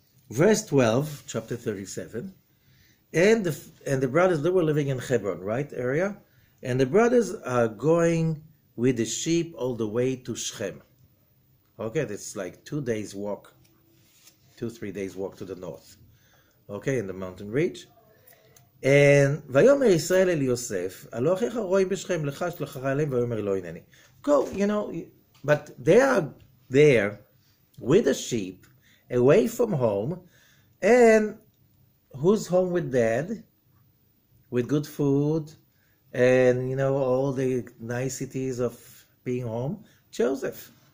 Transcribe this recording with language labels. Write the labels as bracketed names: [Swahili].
[English] Verse 12, chapter 37. And the brothers, they were living in Hebron, right, area? And the brothers are going with the sheep all the way to Shechem. Okay, that's like 2 days walk, 3 days walk to the north. Okay, in the mountain ridge. [Hebrew] And ויאמר ישראל אל יוסף, הלא אחיך רואים בשכם לך שלחך אליהם ויאמר לא הנני. [English] Go, but they are there with the sheep, away from home, and who's home with dad? With good food, and all the niceties of being home? Joseph.